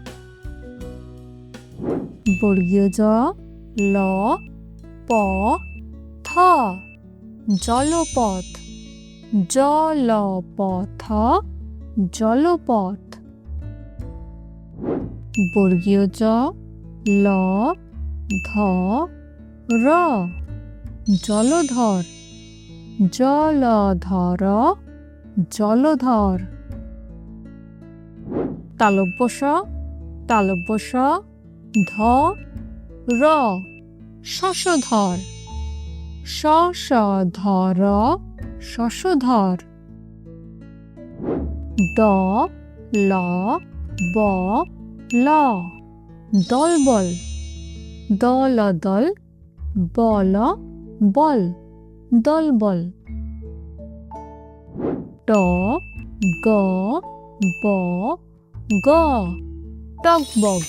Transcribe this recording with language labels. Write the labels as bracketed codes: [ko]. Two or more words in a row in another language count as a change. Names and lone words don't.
[bn] বর্গীয় জ ল প থ, জলপথ। জলপথ জলপথ। বর্গীয় জ ল ধ র, জলধর। জলধর জলধর। তালব্য শ ধ র, শশধর। শশধর শশধর। দ ল ব ল, দলবল। দল দল বল বল, দলবল। ট গ ব গ, টগবগ।